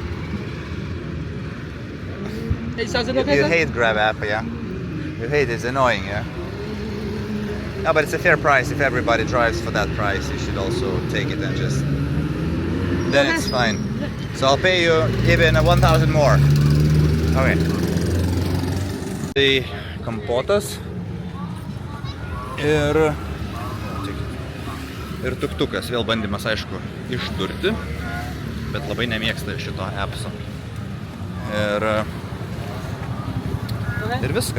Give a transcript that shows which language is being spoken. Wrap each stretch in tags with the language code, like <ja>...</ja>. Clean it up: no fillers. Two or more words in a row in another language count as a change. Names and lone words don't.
<en>8,000, okay, You sir? hate grab app, yeah? You hate it, it's annoying, yeah? No, but it's a fair price. If everybody drives for that price, you should also take it and just... Then it's fine. So I'll pay you even 1,000 more. Okay.</en> <lt>Tai Kampotas ir tuktukas. Vėl bandymas, aišku, išdurti, bet labai nemėgsta šito appso. Ir viskas.</lt>